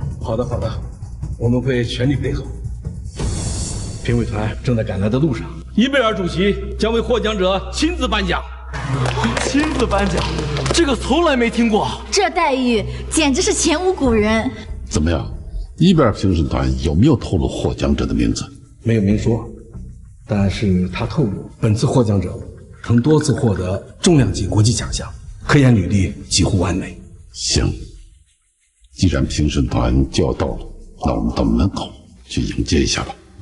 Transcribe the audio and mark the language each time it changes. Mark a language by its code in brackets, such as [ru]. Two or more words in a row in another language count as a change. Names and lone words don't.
[zh] 好的，好的，我們會全力配合。評委團正在趕來的路上。伊貝爾主席將為獲獎者親自頒獎。親自頒獎，這個從來沒聽過。這待遇簡直是前無古人。怎麼樣？伊貝爾評審團有沒有透露獲獎者的名字？沒有明說，但是他透露，本次获奖者曾多次获得重量级国际奖项，科研履历几乎完美。行，既然评审团就要到了，那我们到门口去迎接一下吧。